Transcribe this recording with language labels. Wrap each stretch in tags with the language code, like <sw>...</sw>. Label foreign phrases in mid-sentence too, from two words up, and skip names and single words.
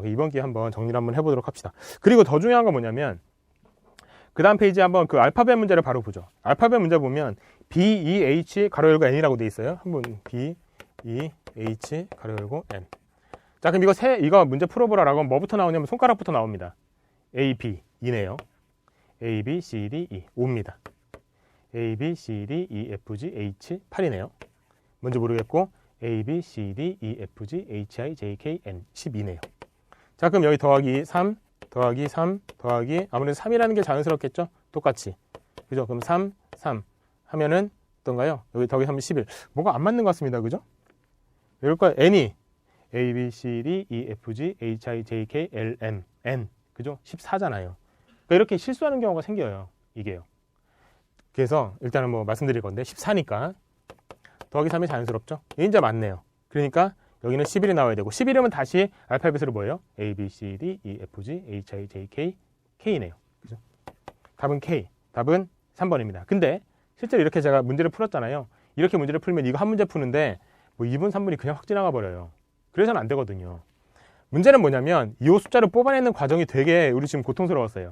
<ko>이번 기회에 한번 정리를 한번 해보도록 합시다. 그리고 더 중요한 건 뭐냐면 그 다음 페이지에 한번 그 알파벳 문제를 바로 보죠. 알파벳 문제 보면 B, E, H 가로 열고 N이라고 돼 있어요. 한번 B, E, H 가로 열고 N. 자, 그럼 이거 문제 풀어보라라고 하면 뭐부터 나오냐면 손가락부터 나옵니다. A, B, E네요. A, B, C, D, E 5입니다. A, B, C, D, E, F, G, H 8이네요. 뭔지 모르겠고 A, B, C, D, E, F, G, H, I, J, K, N 12네요. 자, 그럼 여기 더하기 3, 더하기 3, 더하기 아무래도 3이라는 게 자연스럽겠죠? 똑같이. 그죠? 그럼 3, 3 하면은 어떤가요? 여기 더하기 3은 11. 뭐가 안 맞는 것 같습니다. 그죠? 이럴까요? N이 A, B, C, D, E, F, G, H, I, J, K, L, M, N. 그죠? 14잖아요. 그러니까 이렇게 실수하는 경우가 생겨요. 이게요. 그래서 일단은 뭐 말씀드릴 건데 14니까 더하기 3이 자연스럽죠? 이제 맞네요. 그러니까 여기는 11이 나와야 되고 11이면 다시 알파벳으로 뭐예요? A, B, C, D, E, F, G, H, I, J, K, K네요. 그죠? 답은 K. 답은 3번입니다. 근데 실제로 이렇게 제가 문제를 풀었잖아요. 이렇게 문제를 풀면 이거 한 문제 푸는데 뭐 2분, 3분이 그냥 확 지나가 버려요. 그래서는 안 되거든요. 문제는 뭐냐면 이 숫자를 뽑아내는 과정이 되게 우리 지금 고통스러웠어요.</ko>